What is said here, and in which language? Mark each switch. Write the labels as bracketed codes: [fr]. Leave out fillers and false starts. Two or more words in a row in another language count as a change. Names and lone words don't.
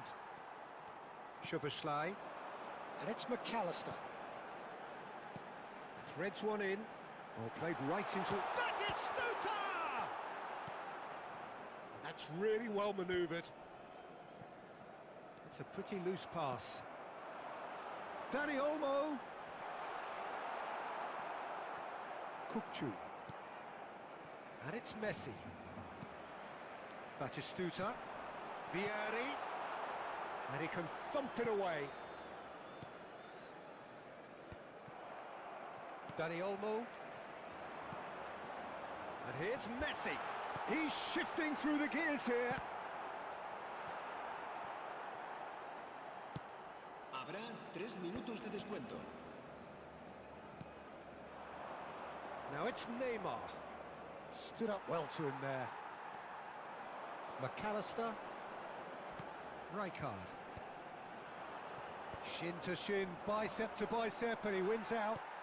[en] Szoboszlai. And it's McAllister. Threads one in. Oh, played right into... Batistuta! And that's really well manoeuvred. It's a pretty loose pass. Dani Olmo. Kukçu. And it's Messi. Batistuta. Vieri. And he can thump it away. Dani Olmo. And here's Messi. He's shifting through the gears here. [es] Habrá 3 minutos de descuento. [en] Now it's Neymar. Stood up well to him there. McAllister. Rijkaard. Shin to shin, bicep to bicep, and he wins out.